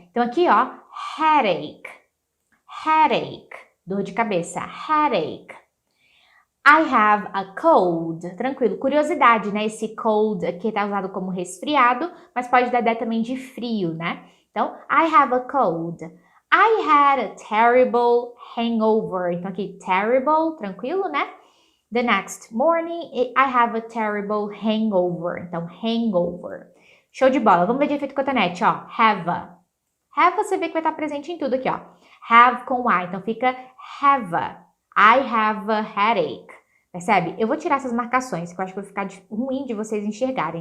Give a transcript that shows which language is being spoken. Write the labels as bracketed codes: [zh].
[pt] Então, aqui, ó. Headache. Headache. Dor de cabeça. Headache. [en] I have a cold. [pt] Tranquilo. Curiosidade, né? Esse cold aqui tá usado como resfriado, mas pode dar ideia também de frio, né? [en] Então, I have a cold. I had a terrible hangover. [pt] Então, aqui, terrible, tranquilo, né? [en] The next morning, I have a terrible hangover. [pt] Então, hangover. Show de bola. Vamos ver de efeito cotonete, ó. Have a. Have, você vê que vai estar presente em tudo aqui, ó. [en] Have com I. Então, fica have a. I have a headache. Percebe? [pt] Eu vou tirar essas marcações, que eu acho que vai ficar ruim de vocês enxergarem.